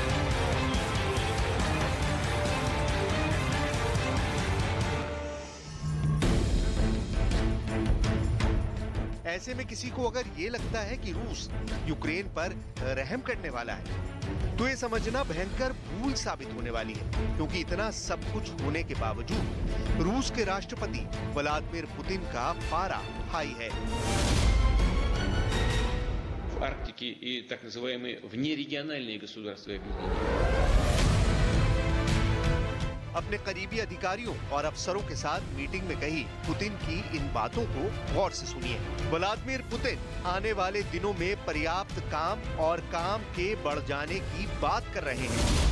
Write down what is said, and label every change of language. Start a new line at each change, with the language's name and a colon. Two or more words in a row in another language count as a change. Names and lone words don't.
Hindi: ऐसे में किसी को अगर ये लगता है कि रूस यूक्रेन पर रहम करने वाला है तो ये समझना भयंकर भूल साबित होने वाली है, क्योंकि इतना सब कुछ होने के बावजूद रूस के राष्ट्रपति व्लादिमीर पुतिन का पारा हाई है।
Russian: В Арктике и так называемые внерегиональные गसूдарства
Hindi: अपने करीबी अधिकारियों और अफसरों के साथ मीटिंग में कही पुतिन की इन बातों को गौर से सुनिए। व्लादिमीर पुतिन आने वाले दिनों में पर्याप्त काम और काम के बढ़ जाने की बात कर रहे हैं।